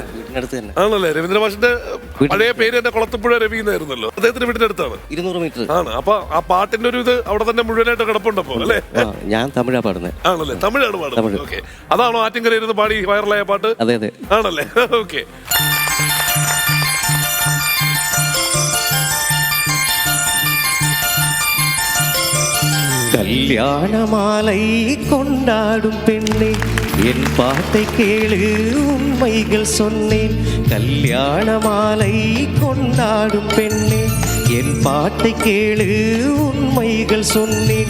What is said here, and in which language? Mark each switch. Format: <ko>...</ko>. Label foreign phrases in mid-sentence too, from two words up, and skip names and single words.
<ml>വീടിനടുത്ത് തന്നെ ആണല്ലേ? രവീന്ദ്ര മാഷിന്റെ പഴയ പേര് തന്നെ കൊളത്തുപുഴ രവി എന്നായിരുന്നല്ലോ. അദ്ദേഹത്തിന്റെ വീടിന്റെ അടുത്താണ്. 200 മീറ്റർ ആണ്. അപ്പൊ ആ പാട്ടിന്റെ ഒരു ഇത് അവിടെ തന്നെ മുഴുവനായിട്ട് കിടപ്പുണ്ടപ്പോ അല്ലേ? ഞാൻ തമിഴാ പാടുന്നത്. ആണല്ലേ? തമിഴാണ് പാടുന്നത്. ഓക്കെ. അതാണോ ആറ്റിങ്കര ഇരുന്ന് പാടി വൈറലായ പാട്ട്? അതെ അതെ. ആണല്ലേ? ഓക്കെ.</ml> <ta>கல்யாணமாலை கொண்டாடும் பெண்ணே என் பாட்டை கேளு உண்மைகள் சொன்னேன். கல்யாணமாலை கொண்டாடும் பெண்ணே என் பாட்டை கேளு உண்மைகள் சொன்னேன்.</ta>